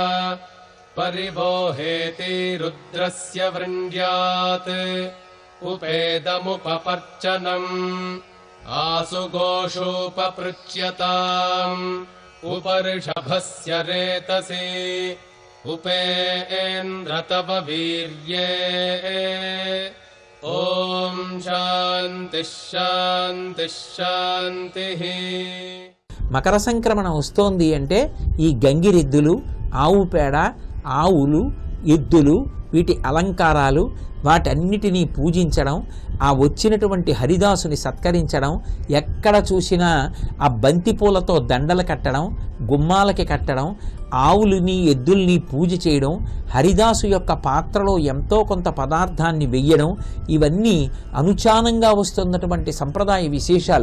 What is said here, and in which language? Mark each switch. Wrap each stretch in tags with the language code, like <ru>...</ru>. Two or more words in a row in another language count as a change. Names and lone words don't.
<sa>परिबोहेति रुद्रस्य वृण्ड्यात् उपेदमुपपर्चनम् आसु गोषूपपृच्यताम् उपऋषभस्य रेतसि उपेन्द्र तव वीर्ये ॐ शान्तिः शान्तिः शान्तिः.</sa> <te>మకర సంక్రమణ వస్తోంది అంటే ఈ గంగిరెద్దులు, ఆవు పేడ, ఆవులు, ఎద్దులు, వీటి అలంకారాలు, వాటన్నిటినీ పూజించడం, ఆ వచ్చినటువంటి హరిదాసుని సత్కరించడం, ఎక్కడ చూసినా ఆ బంతిపూలతో దండలు కట్టడం, గుమ్మాలకి కట్టడం, ఆవులని ఎద్దుల్ని పూజ చేయడం, హరిదాసు యొక్క పాత్రలో ఎంతో కొంత పదార్థాన్ని వెయ్యడం, ఇవన్నీ అనుచానంగా వస్తున్నటువంటి సంప్రదాయ విశేషాలు.</te>